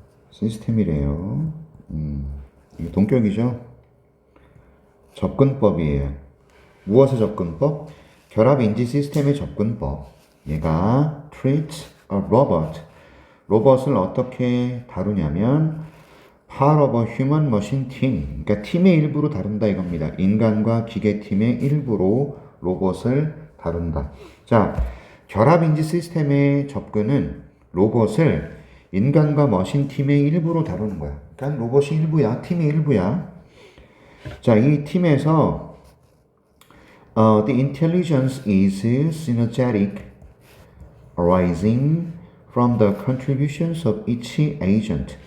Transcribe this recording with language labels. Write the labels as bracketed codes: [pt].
[ko] 시스템이래요. 이게 동격이죠. 접근법이에요. 무엇의 접근법? 결합 인지 시스템의 접근법. 얘가 [en] treat a robot. [ko] 로봇을 어떻게 다루냐면 [en] part of a human machine team. [ko] 그러니까 팀의 일부로 다룬다 이겁니다. 인간과 기계팀의 일부로 로봇을 다룬다. 자, 결합 인지 시스템의 접근은 로봇을 인간과 머신팀의 일부로 다루는 거야. 그러니까 로봇이 일부야. 팀의 일부야. 자, 이 팀에서 [en] the intelligence is synergetic, arising from the contributions of each agent.